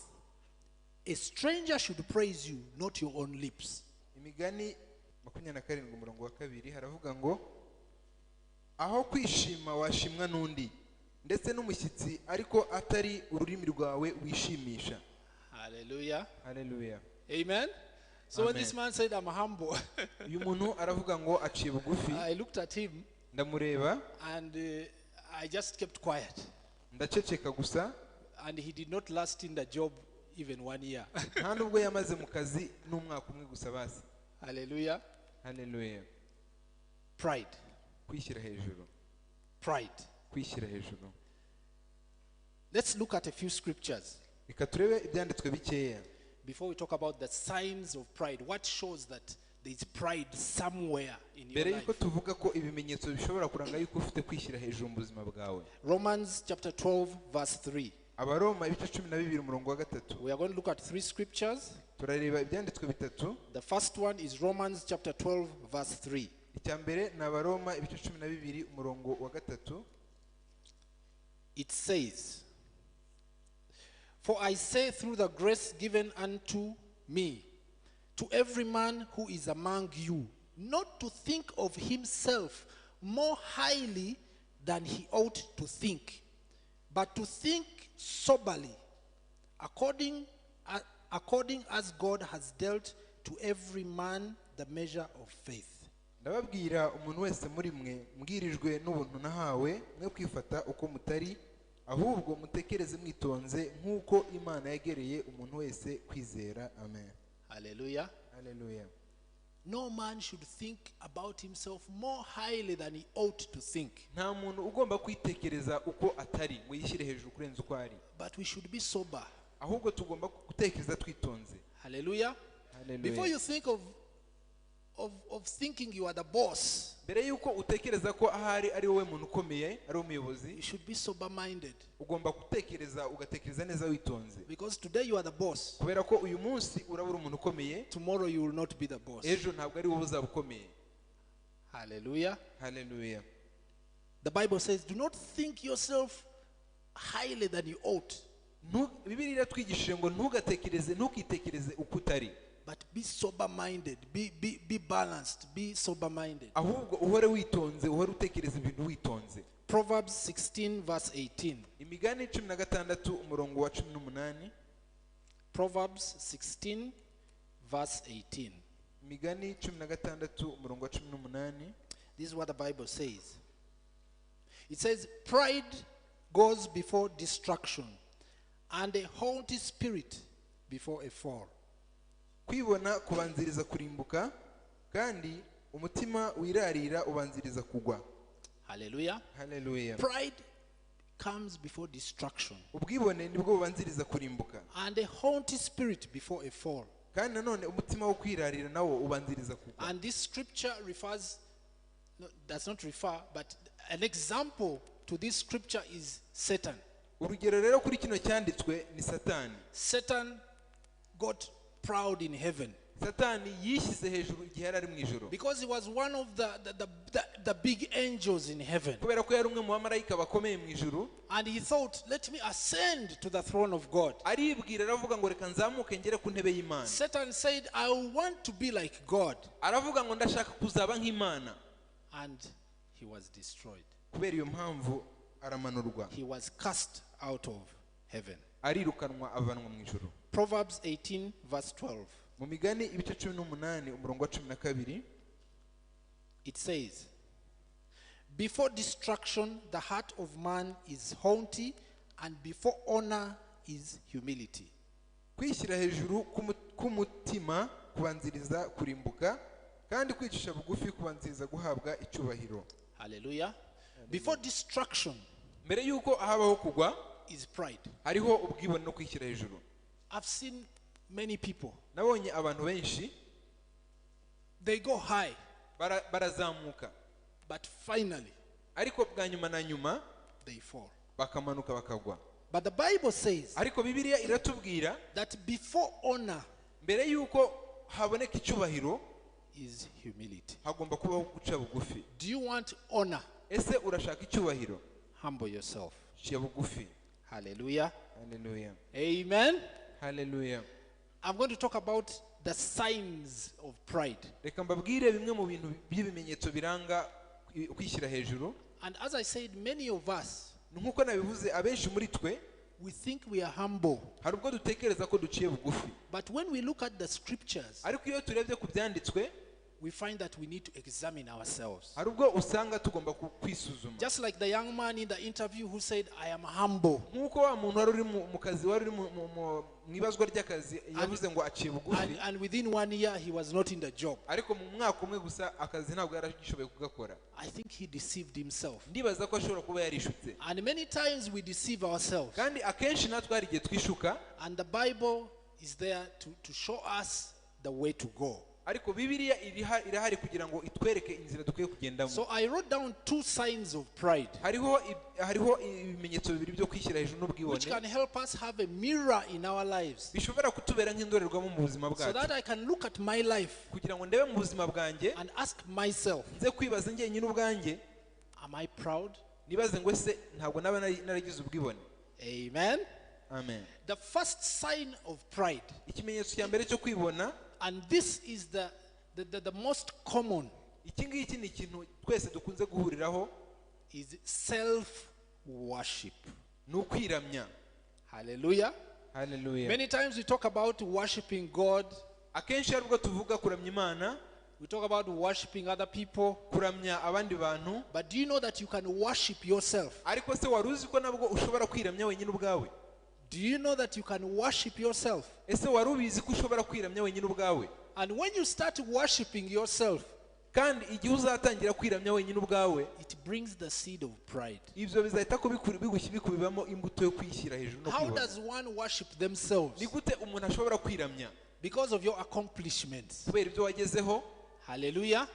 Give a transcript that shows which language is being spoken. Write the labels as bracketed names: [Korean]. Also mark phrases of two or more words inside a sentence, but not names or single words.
[English] A stranger should praise you, not your own lips. [Kinyarwanda] Imigani 27:2 haravuga ngo aho kwishima washimwa n'undi ndetse n'umushyitsi ariko atari ururimi rwawe wishimisha. [English] Hallelujah. [Kinyarwanda] Hallelujah. [English] Amen. So [Kinyarwanda] Amen. [English] when this man said, I'm humble, [Kinyarwanda] Uyu muntu aravuga ngo aciye bugufi. [English] I looked at him [Kinyarwanda] Ndamureba [English] and I just kept quiet. [Kinyarwanda] ndaceceka gusa. [English] And he did not last in the job even 1 year. [Kinyarwanda] Nta nubwo yamaze mu kazi n'umwaka umwe gusa basi. [English] Hallelujah. [Kinyarwanda] Hallelujah. [English] Pride. [Kinyarwanda] Kwishyira hejuru. [English] Pride. [Kinyarwanda] Kwishyira hejuru. [English] Let's look at a few scriptures [Kinyarwanda] Reka turebe ibyanditswe bikeya. [English] before we talk about the signs of pride. What shows that there is pride somewhere in your [Kinyarwanda] Mbere [English] life? [Kinyarwanda] yuko tuvuga ko ibimenyetso bishobora kuranga yuko ufite kwishyira hejuru mu buzima bwawe. [English] Romans chapter 12 verse 3. [Kinyarwanda] Abaroma ibice 12 umurongo wa 3. [English] We are going to look at three scriptures. [Kinyarwanda] Turareba ibyanditswe bitatu. [English] The first one is Romans chapter 12 verse 3. [Kinyarwanda] Icyambere na Abaroma ibice 12 umurongo wa 3. [English] It says, "For I say through the grace given unto me, to every man who is among you, not to think of himself more highly than he ought to think, but to think soberly, according as God has dealt to every man the measure of faith." [Kinyarwanda] Ndababwira umuntu wese muri mwe mbwirijwe n'ubuntu nahawe mwe kwifata uko mutari ahubwo mutekereze mwitonze nk'uko Imana yagereye umuntu wese kwizera. [English] Amen. Hallelujah. [Kinyarwanda] Hallelujah. [English] No man should think about himself more highly than he ought to think. [Kinyarwanda] Nta muntu ugomba kwitekereza uko atari ngo yishyire hejuru kurenza uko ari. [English] But we should be sober. [Kinyarwanda] Ahubwo tugomba gutekereza twitonze. [English] Hallelujah. [Kinyarwanda] Hallelujah. [English] Before you think of thinking you are the boss, [Kinyarwanda] Mbere yuko utekereza ko ahari ari wowe muntu ukomeye ari umuyobozi, [English] you should be sober minded. [Kinyarwanda] ugomba gutekereza ugatekereza neza witonze. [English] Because today you are the boss. [Kinyarwanda] Kubera ko uyu munsi urabura umuntu ukomeye, [English] Tomorrow you will not be the boss. [Kinyarwanda] ejo ntabwo ari wowe uzaba ukomeye. [English] Hallelujah. [Kinyarwanda] Hallelujah. [English] The Bible says, "Do not think yourself highly than you ought, [Kinyarwanda] Bibiliya iratwigishije ngo ntukitekereze uko utari, [English] but be sober minded, be balanced, be sober minded." [Kinyarwanda] ahubwo uhore witonze, uhore utekereza ibintu witonze. [English] Proverbs 16 verse 18. [Kinyarwanda] Imigani 16 umurongo wa 18. [English] Proverbs 16 verse 18. [Kinyarwanda] Imigani 16 umurongo wa 18. [English] This is what the Bible says. It says, "Pride goes before destruction, and a haughty spirit before a fall." [Kinyarwanda] Kwibona kubanziriza kurimbuka, kandi umutima wirarira ubanziriza kugwa. [English] Hallelujah. [Kinyarwanda] Hallelujah. [English] Pride comes before destruction, [Kinyarwanda] Ubwibone nibwo bubanziriza kurimbuka, [English] and a haughty spirit before a fall. [Kinyarwanda] kandi nanone umutima wo kwirarira nawo ubanziriza kugwa. [English] And this scripture does not refer, but an example to this scripture is Satan. [Kinyarwanda] Urugero rero kuri kino cyanditswe ni Satani. [English] Satan got proud in heaven [Kinyarwanda] Satani yishyize hejuru igihe yari ari mu ijuru, [English] because he was one of the big angels in heaven. [Kinyarwanda] kubera ko yari umwe mu bamarayika bakomeye mu ijuru, [English] And he thought, "Let me ascend to the throne of God." [Kinyarwanda] aribwira aravuga ngo reka nzamuke ngere ku ntebe y'Imana. [English] Satan said, "I want to be like God." [Kinyarwanda] Aravuga ngo ndashaka kuzaba nk'Imana, [English] And he was destroyed. [Kinyarwanda] kubera iyo mpamvu aramanurwa, [English] He was cast out of heaven. [Kinyarwanda] arirukanwa avanwa mu ijuru. [English] Proverbs 18 verse 12. [Kinyarwanda] Mu migani ibice 18 umurongo wa 12, [English] It says, "Before destruction the heart of man is haughty, and before honor is humility." [Kinyarwanda] kwishyira hejuru k'umutima kubanziriza kurimbuka, kandi kwicisha bugufi kubanziriza guhabwa icyubahiro. [English] Hallelujah. Before destruction [Kinyarwanda] Mbere yuko habaho kugwa, [English] is pride. [Kinyarwanda] hariho ubwibone no kwishyira hejuru. [English] I've seen many people, [Kinyarwanda] Nabonye abantu benshi [English] they go high, [Kinyarwanda] barazamuka, [English] but finally [Kinyarwanda] ariko bwa nyuma na nyuma [English] they fall. [Kinyarwanda] bakamanuka bakagwa. [English] But the Bible says [Kinyarwanda] Ariko Bibiliya iratubwira [English] that before honor [Kinyarwanda] mbere yuko haboneka icyubahiro [English] is humility. [Kinyarwanda] hagomba kubaho guca bugufi. [English] Do you want honor? [Kinyarwanda] Ese urashaka icyubahiro? [English] Humble yourself. [Kinyarwanda] Ciya bugufi. [English] Hallelujah. [Kinyarwanda] Hallelujah. [English] Amen. [Kinyarwanda] Hallelujah. [English] I'm going to talk about the signs of pride. [Kinyarwanda] Reka mbabwire bimwe mu bintu by'ibimenyetso biranga kwishyira hejuru. [English] And as I said, many of us, [Kinyarwanda] Nkuko nabivuze, abenshi muri twe [English] we think we are humble. [Kinyarwanda] hari ubwo dutekereza ko duciye bugufi, [English] But when we look at the scriptures, [Kinyarwanda] ariko iyo turebye ku byanditswe [English] we find that we need to examine ourselves. [Kinyarwanda] hari ubwo usanga tugomba kwisuzuma. [English] Just like the young man in the interview who said, I am humble. [Kinyarwanda] Nkuko wa muntu wari uri mu kazi wari uri mu ibazwa ry'akazi yavuze ngo aciye bugufi. [English] And within 1 year he was not in the job. [Kinyarwanda] Ariko mu mwaka umwe gusa akazi ntabwo yaragishoboye kugakora. [English] I think he deceived himself. [Kinyarwanda] Ndibaza ko ashobora kuba yarishutse. [English] And many times we deceive ourselves. [Kinyarwanda] Kandi akenshi natwe hari igihe twishuka. [English] And the Bible is there to show us the way to go. [Kinyarwanda] Ariko Bibiliya irahari kugira ngo itwereke inzira dukwiye kugendamo. [English] So I wrote down 2 signs of pride. [Kinyarwanda] Hariho ibimenyetso bibiri byo kwishyira hejuru n'ubwibone. [English] Which can help us have a mirror in our lives. [Kinyarwanda] Bishobora kutubera nk'indorerwamo mu buzima bwacu. [English] So that I can look at my life. [Kinyarwanda] Kugira ngo ndebe mu buzima bwanjye. [English] And ask myself. [Kinyarwanda] Nze kwibaza njye nyine ubwanjye. [English] Am I proud? [Kinyarwanda] Nibaze ngo se ntabwo naba naragize ubwibone. [English] Amen. [Kinyarwanda] Amen. [English] The first sign of pride. [Kinyarwanda] Ikimenyetso cya mbere cyo kwibona. [English] And this is the most common. [Kinyarwanda] Iki ngiki ni ikintu twese dukunze guhuriraho. [English] Is self worship. [Kinyarwanda] Nukwiramya. [English] Hallelujah. [Kinyarwanda] Hallelujah. [English] Many times we talk about worshiping God. [Kinyarwanda] Akenshi aribwo tuvuga kuramya Imana. [English] We talk about worshiping other people. [Kinyarwanda] Kuramya abandi bantu. [English] But do you know that you can worship yourself? [Kinyarwanda] Ariko se waruzi ko nabwo ushobora kwiramya wenyine ubwawe? [English] Do you know that you can worship yourself? [Kinyarwanda] Ese warubizi ko ushobora kwiramya wenyine ubwawe? [English] And when you start worshiping yourself, [Kinyarwanda] kandi igihe uzatangira kwiramya wenyine ubwawe, [English] it brings the seed of pride. [Kinyarwanda] Ivyo bizahita ko bikubibamo imbuto yo kwishyira hejuru no kwibona. [English] How does one worship themselves? [Kinyarwanda] Ni gute umuntu ashobora kwiramya? [English] Because of your accomplishments. [Kinyarwanda] Kubera ibyo wagezeho. [English] Hallelujah.